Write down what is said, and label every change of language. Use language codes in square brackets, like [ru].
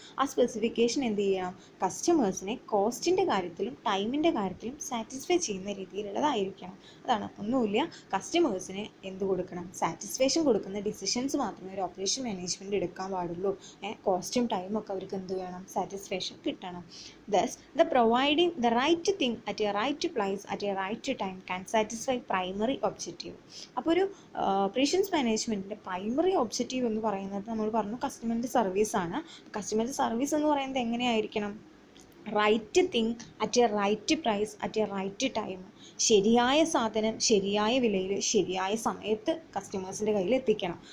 [ml] ആ സ്പെസിഫിക്കേഷൻ എന്ത് ചെയ്യണം? കസ്റ്റമേഴ്സിനെ കോസ്റ്റിൻ്റെ കാര്യത്തിലും ടൈമിൻ്റെ കാര്യത്തിലും സാറ്റിസ്ഫൈ ചെയ്യുന്ന രീതിയിലുള്ളതായിരിക്കണം. അതാണ്, ഒന്നുമില്ല, കസ്റ്റമേഴ്സിന് എന്ത് കൊടുക്കണം? സാറ്റിസ്ഫാക്ഷൻ കൊടുക്കുന്ന ഡിസിഷൻസ് മാത്രമേ ഒരു ഓപ്പറേഷൻ മാനേജ്മെൻറ്റ് എടുക്കാൻ പാടുള്ളൂ. കോസ്റ്റും ടൈമും ഒക്കെ അവർക്ക് എന്ത് വേണം? സാറ്റിസ്ഫാക്ഷൻ കിട്ടണം. [en] Thus, the providing the right thing at a right place at a right time can satisfy primary objective. [ml] അപ്പോൾ ഒരു ഓപ്പറേഷൻസ് മാനേജ്മെൻറ്റിൻ്റെ പ്രൈമറി ഒബ്ജക്റ്റീവ് എന്ന് പറയുന്നത് നമ്മൾ പറഞ്ഞു കസ്റ്റമറിൻ്റെ സർവീസാണ്. കസ്റ്റമറിൻ്റെ സർവീസ് എന്ന് പറയുന്നത് എങ്ങനെയായിരിക്കണം? [en] Right thing at a right price at a right time. [ml] ശരിയായ സാധനം ശരിയായ വിലയിൽ ശരിയായ സമയത്ത് കസ്റ്റമേഴ്സിൻ്റെ കയ്യിൽ എത്തിക്കണം.